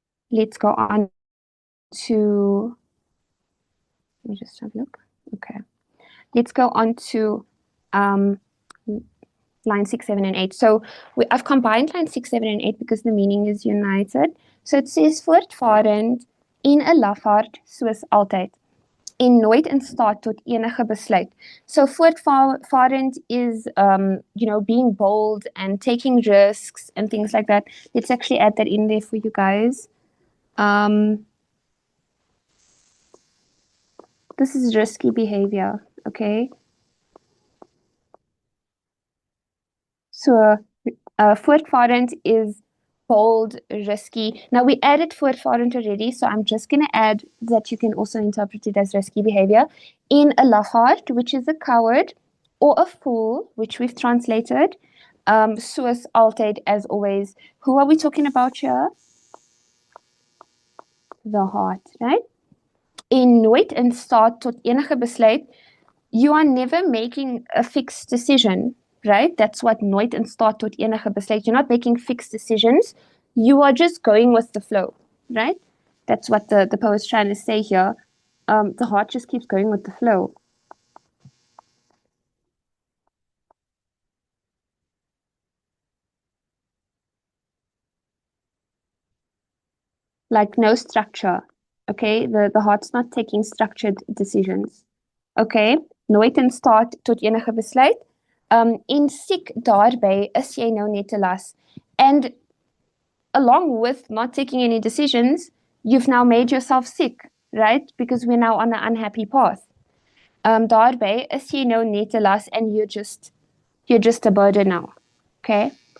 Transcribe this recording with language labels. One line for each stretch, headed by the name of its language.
English: Let's go on to, let me just have a look. Okay. Let's go on to line 6, 7, and 8. So I've combined line 6, 7, and 8 because the meaning is united. So it says
Afrikaans: voortvarend en 'n lafaard soos altyd en nooit in staat tot enige besluit.
English: So voortvarend is, you know, being bold and taking risks and things like that. Let's actually add that in there for you guys. This is risky behavior, okay? So voortvarend is bold, risky. Now we added voortvarend already, so I'm just going to add that you can also interpret it as risky behavior.
Afrikaans: In 'n lafaard,
English: which is a coward, or a fool, which we've translated.
Afrikaans: Soos altyd,
English: as always. Who are we talking about here? The heart, right?
Afrikaans: En nooit in staat tot enige besluit.
English: You are never making a fixed decision, right? That's what
Afrikaans: nooit in staat tot enige besluit.
English: You're not making fixed decisions. You are just going with the flow, right? That's what the poet's trying to say here. The heart just keeps going with the flow. Like no structure, okay? The heart's not taking structured decisions, okay?
Afrikaans: Nooit in staat tot enige besluit. En siek daarbey is jy nou net te las.
English: And along with not taking any decisions, you've now made yourself sick, right? Because we're now on an unhappy path.
Afrikaans: Daarbey is jy nou net te las,
English: and you're just a burden now, okay?